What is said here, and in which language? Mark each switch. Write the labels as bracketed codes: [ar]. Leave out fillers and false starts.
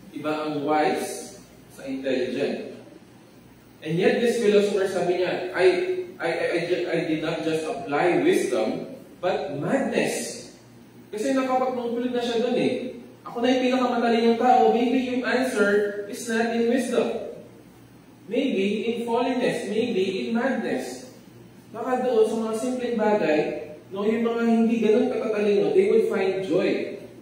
[tl] Iba ang wise sa intelligent. [en] And yet this philosopher [tl] sabi niya, [en] I did not just apply wisdom, but madness. [tl] Kasi nakapag-conclude na siya dun eh. Ako na yung pinakamatalinong tao, [en] maybe yung answer is not in wisdom. Maybe in folliness, maybe in madness. [tl] Baka doon sa mga simpleng bagay, no, yung mga hindi ganun katatalino, [en] they would find joy.